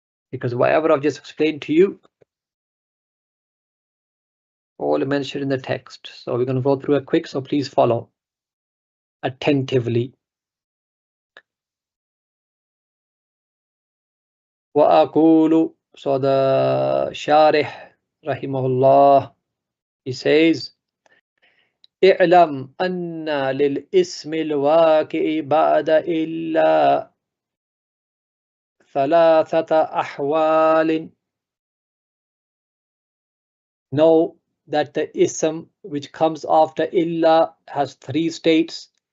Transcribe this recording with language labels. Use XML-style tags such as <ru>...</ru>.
<en>Because whatever I've just explained to you, all mentioned in the text. So we're going to go through it quick, so please follow attentively.</en> <ar>وأقول,</ar> <en>so the Sharih rahimahullah, he says</en> <ar>اعلم أن للاسم الواقع بعد إلا ثلاثة أحوال.</ar> <en>Know that the ism which comes after illa has three states.</en>